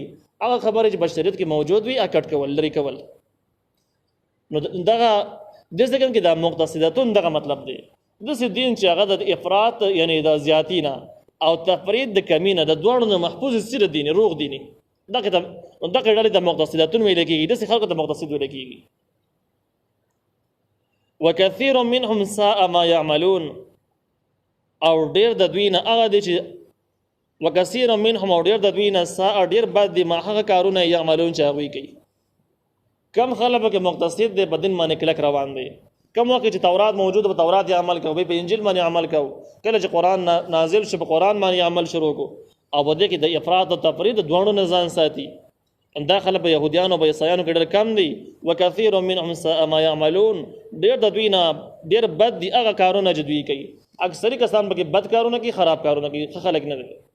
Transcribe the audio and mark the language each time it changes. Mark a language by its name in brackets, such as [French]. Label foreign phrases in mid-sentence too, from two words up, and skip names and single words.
[Pashto] هغه خبرې چې بشریت کې موجود وي هغه کټ کول، لرې کول. نو دغه دې ځکه کې دا مقتصدتون دغه مطلب دی. داسې دین چې هغه د افراط یعنی د زیاتي نه او تفرید د کمي نه د دواړو نه محفوظ سره دیني روغ دیني، دغه ډلې د مقتصدتون ویل کېږي. داسې خلکو ته مقتصد ویل کېږي. [Arabic] وکثیر منهم ساء ما يعملون، [Pashto] او ډېر د دوی نه هغه دی چې [Arabic] وکثیر منهم [Pashto] او ډېر د دوی نه ساء ډېر بد دي ما هغه کارونه یعملون چې هغوی کوي. کم خلک کې مقتصد دی، په دین باندې کلک روان دی. کم وخت چې تورات موجود په تورات یې عمل کوو، په انجیل باندې عمل کوو، کله چې قرآن نازل شو په قرآن باندې عمل شروع کو. او په دې کې د افراط او تفرید دواړو نه ځان ساتي. دا خلک په یهودیانو او په عیسایانو کې ډېر کم دي. [Arabic] وکثیر منهم ساء ما يعملون، [Pashto] ډېر د دوی نه ډېر بد دي هغه کارونه چې دوی کوي. اکثري کسان پکې بد کارونه کوي، خراب کارونه کوي، ښه خلک نه دي.